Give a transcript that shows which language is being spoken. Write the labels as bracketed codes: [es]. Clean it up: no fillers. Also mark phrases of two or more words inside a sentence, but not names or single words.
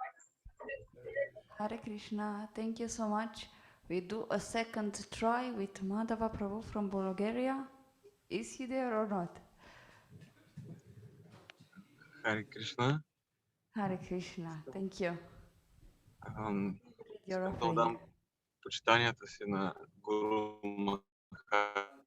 [en] Hare Krishna, thank you so much. We do a second try with Madhava Prabhu from Bulgaria. Is he there or not? Hare Krishna. Hare Krishna, thank you. You're [bg] Искам да отдам почитанията си на Гуру Махарадж.